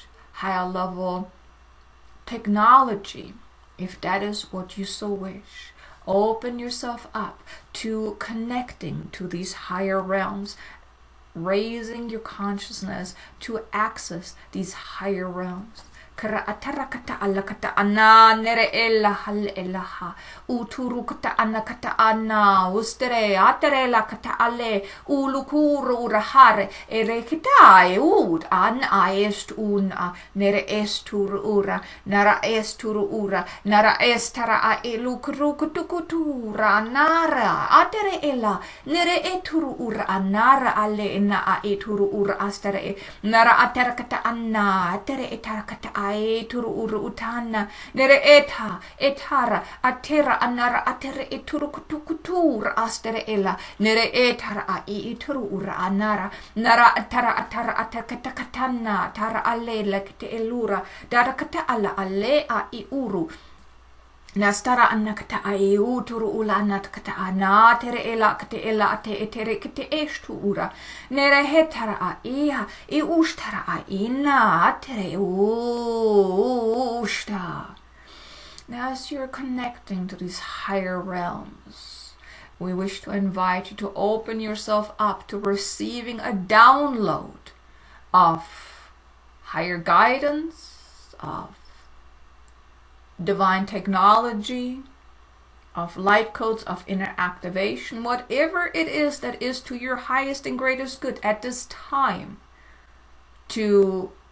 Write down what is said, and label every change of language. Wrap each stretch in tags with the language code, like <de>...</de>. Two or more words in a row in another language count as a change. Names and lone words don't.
<en>Higher level technology. If that is what you so wish. Open yourself up to connecting to these higher realms, raising your consciousness to access these higher realms. Kara atarakata alakata ana nere ella hal elaha uturu kata ana kata ana ustere aterela kata ale ulukuru urahare ere kitai ud an aest una nere estur ura nara estur ura nara estara a elukru kutukutura nara atere ella nere eturu ura anara ale na a eturu ura astere nara atarakata ana atere etarakata turu uru utana nere etara atera anara atere eturu kutukutur astere ela nere etara a eturu ura anara nara atara atakata katana tara ale lekte elura dara kata ala ale a uru nastara anakata a uturu ulana kata ana tere ela kate ela ate etere kate estu ura nere hetara a iha ustara a ina tere usta. Now as you're connecting to these higher realms, we wish to invite you to open yourself up to receiving a download of higher guidance, of divine technology, of light codes, of inner activation, whatever it is that is to your highest and greatest good at this time, to</en>